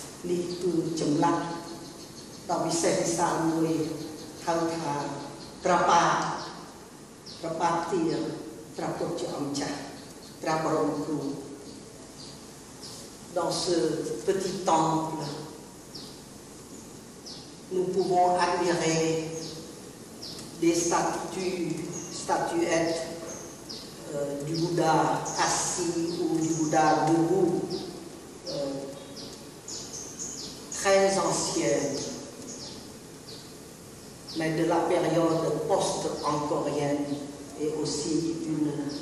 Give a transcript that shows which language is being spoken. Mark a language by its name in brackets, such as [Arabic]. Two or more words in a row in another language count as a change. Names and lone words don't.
[Khmer] នេះគឺចម្លាក់ដ៏ពិសេសវិសាលមួយហៅថាព្រះបាទទាព្រះពុទ្ធជាអង្គចាស់ព្រះបរមគ្រូ [French] dans ce petit temple nous pouvons admirer des statuettes du Bouddha assis ou du Bouddha debout très anciennes, mais de la période post-angkorienne et aussi une